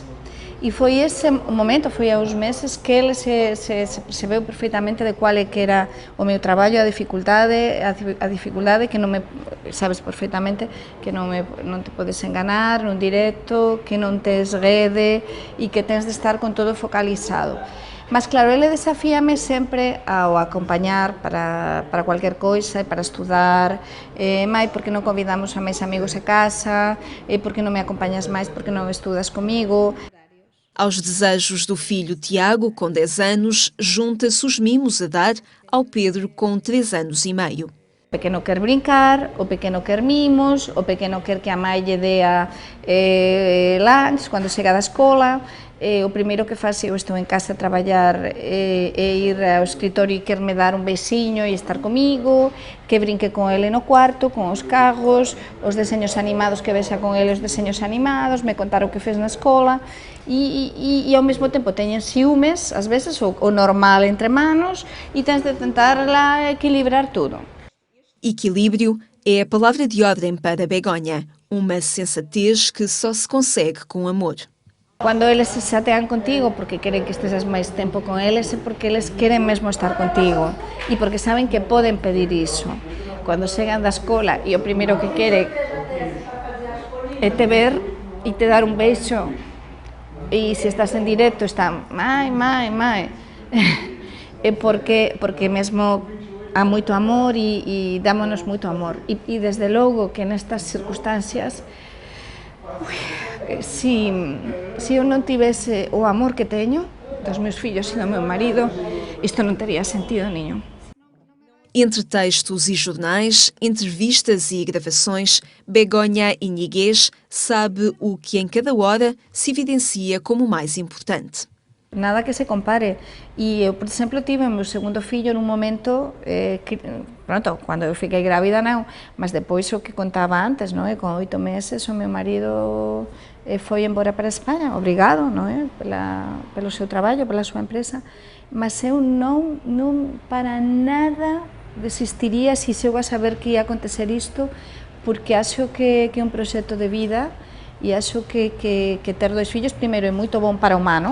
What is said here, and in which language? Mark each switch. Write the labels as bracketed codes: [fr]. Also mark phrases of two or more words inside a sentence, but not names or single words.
[gl] E foi ese momento, foi há uns meses, que ele se percebeu perfeitamente de cual é que era o meu traballo, a dificultade que non me, sabes perfeitamente, que non te podes enganar nun directo, que non tes rede e que tens de estar con todo focalizado. Mas claro, ele desafíame sempre ao acompañar para cualquier coisa, para estudar, mai, porque non convidamos a máis amigos a casa, porque non me acompañas máis, porque non estudas comigo. [pt] Aos desejos do filho Tiago, com 10 anos, junta-se os mimos a dar ao Pedro, com 3 anos e meio. [gl] O pequeno quer brincar, o pequeno quer mimos, o pequeno quer que a mãe lle dea lunch cando chega da escola. O primeiro que faz, eu estou en casa a traballar, é ir ao escritorio e quer-me dar un beixiño e estar comigo, que brinque con ele no cuarto, con os carros, os deseños animados, que vexa con ele os deseños animados, me contar o que fez na escola, e ao mesmo tempo teñen ciúmes, ás veces, o normal entre manos, e tens de tentar lá equilibrar tudo. [pt] Equilíbrio é a palavra de ordem para Begonha, uma sensatez que só se consegue com amor. [gl] Cando eles se chatean contigo porque queren que esteses máis tempo con eles, é porque eles queren mesmo estar contigo e porque saben que poden pedir iso. Cando chegan da escola e o primeiro que quere é te ver e te dar un beixo, e se estás en directo están mai, é porque mesmo há moito amor e dámonos moito amor. E desde logo que nestas circunstancias, se eu non tivese o amor que teño dos meus fillos e do meu marido, isto non teria sentido nenhum. [pt] Entre textos e jornais, entrevistas e gravações, Begonha Iniguez sabe o que em cada hora se evidencia como mais importante. Nada que se compare. [gl] E eu, por exemplo, tive o meu segundo fillo nun momento pronto, cando eu fiquei grávida non, mas depois o que contaba antes, non é? Con 8 meses o meu marido foi embora para España, obrigado, non é? Pelo seu traballo, pela súa empresa, mas eu non para nada desistiría se eu a saber que ia acontecer isto, porque acho que é un proxecto de vida e acho que ter 2 fillos, primeiro, é moito bon para o humano.